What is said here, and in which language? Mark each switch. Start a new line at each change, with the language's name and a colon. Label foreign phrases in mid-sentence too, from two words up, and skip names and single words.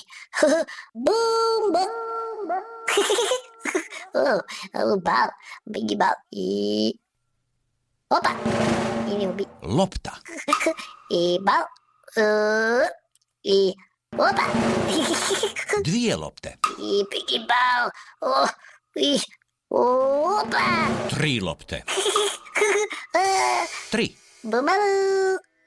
English: Bumba! Oh, bal, biggie bal. Opa! Ini hoopy.
Croatian: Lopta. Bal. Opa! Dvije lopte.
English: Biggie bal. Oh, opa!
Croatian: Tri lopte. Tri. Bumbaloo!